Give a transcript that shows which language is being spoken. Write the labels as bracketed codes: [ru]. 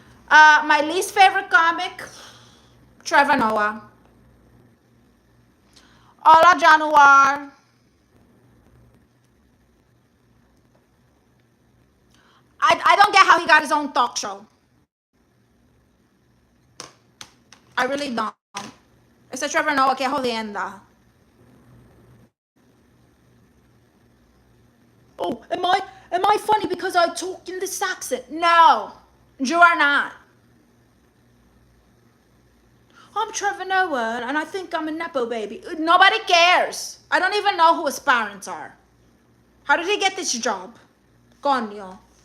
[en] My least favorite comic, Trevor Noah. [es] Hola, Januar. [en] I don't get how he got his own talk show. I really don't. [es] Ese Trevor Noah, que jodienda. [en] Oh, am I funny because I talk in this accent? No, you are not. I'm Trevor Noah and I think I'm a Nepo baby. Nobody cares. I don't even know who his parents are. How did he get this job? [es] Coño.